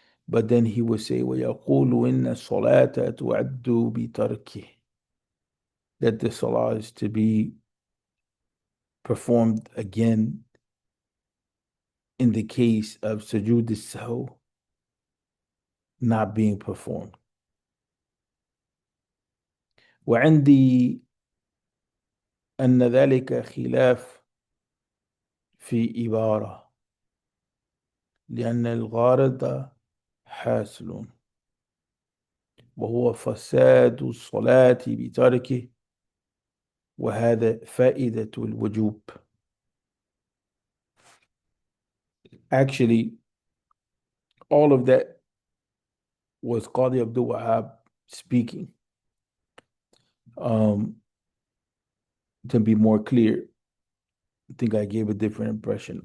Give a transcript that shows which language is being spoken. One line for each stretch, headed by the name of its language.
English: But then he would say,
Arabic: وَيَقُولُ إِنَّ الصَّلَاةَ تُعَدُّ بِتَرْكِهِ,
English: that the salah is to be performed again in the case of sujood al-sahw not being performed.
Arabic: وعندي أن ذلك خلاف في عبارة لأن الغارض حاصل وهو فساد الصلاة بتركه وهذا فائدة الوجوب.
English: Actually, all of that was Qadi Abdul Wahab speaking. To be more clear, I think I gave a different impression.